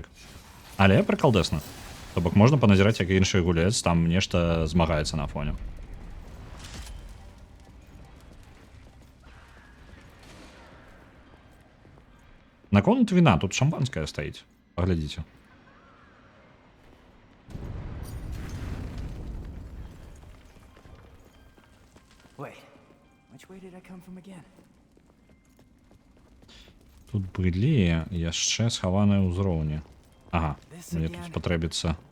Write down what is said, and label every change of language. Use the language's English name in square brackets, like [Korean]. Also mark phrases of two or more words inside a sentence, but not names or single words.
[Belarusian] Але прыкалдэсна. То бок можна паназіраць, як іншы гулец там нешта змагаецца на фоне. Наконт віна, тут шампанское стаіць. Паглядзіце. [English] Wait, which way did I come from again? [Belarusian] Тут былі яшчэ схаваныя ўзроўні. Ага, мне тут спатрэбіцца.